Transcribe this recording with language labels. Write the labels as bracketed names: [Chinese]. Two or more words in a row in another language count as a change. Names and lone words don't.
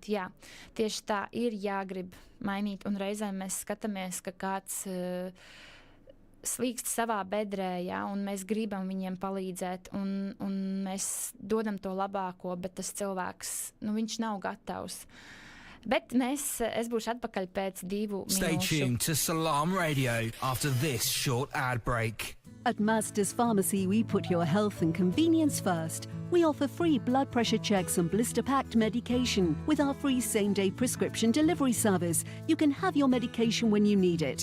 [Latvian] Jā, tieši tā ir jāgrib mainīt, un reizēm mēs skatāmies, ka kāds slīkst savā bedrē, ja, un mēs gribam viņiem palīdzēt, un mēs dodam to labāko, bet tas cilvēks, viņš nav gatavs. Bet es būšu atpakaļ pēc 2 minūšu. [English] Stay tuned to Salam Radio after this short ad break. At Masters Pharmacy, we put your health and convenience first. We offer free blood pressure checks and blister-packed medication. With our free same-day prescription delivery service, you can have your medication when you need it.